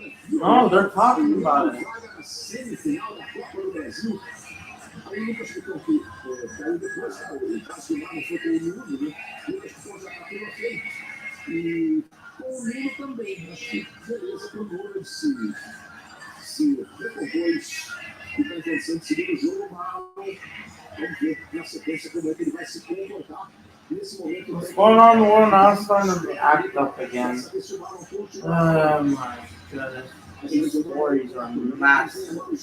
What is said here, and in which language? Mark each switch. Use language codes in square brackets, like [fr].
[en] No, they're talking about it. [pt] Semifinal da Copa do Brasil. Aí o Lucas ficou aqui, caiu depois, o Vasco não foi com o Nuno, né? O Lucas ficou já para tudo ok. E com o Nuno também, acho que beleza para o Nuno se recompôs e está interessante seguir o jogo, mas vamos ver na sequência como é que ele vai se comportar. [en] What's going on in the world now? It's starting to act up again. Oh my goodness. These stories are massive.